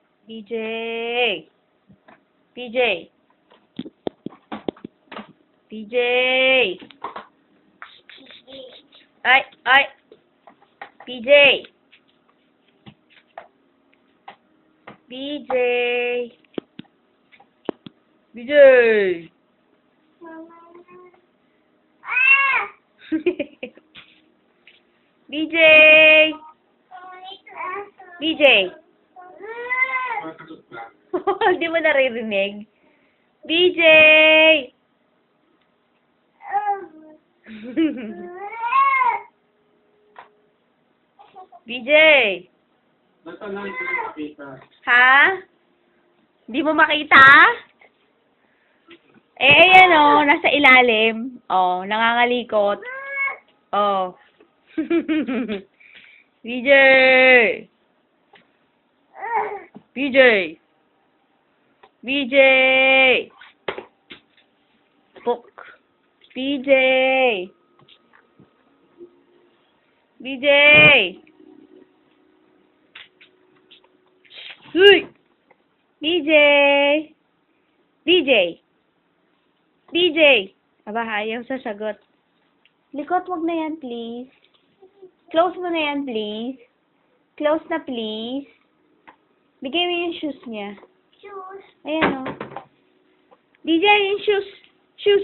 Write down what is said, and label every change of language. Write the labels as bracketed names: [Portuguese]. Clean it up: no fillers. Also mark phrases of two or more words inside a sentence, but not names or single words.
[Filipino] PJ! PJ! PJ! Ay! Ay! PJ! PJ! PJ! BJ! BJ! Hindi mo naririnig? BJ! BJ! Ha? Hindi mo makita? Ayan o, nasa ilalim. Nangangalikot. BJ! BJ! BJ! Pok! BJ! BJ! Uy! BJ! BJ! BJ! Aba, ayaw sasagot. Likot, wag na yan, please. Close mo na yan, please. Close na, please. Bigay mo yung shoes niya. Shoes. Ayan, o. BJ, yung shoes. Shoes.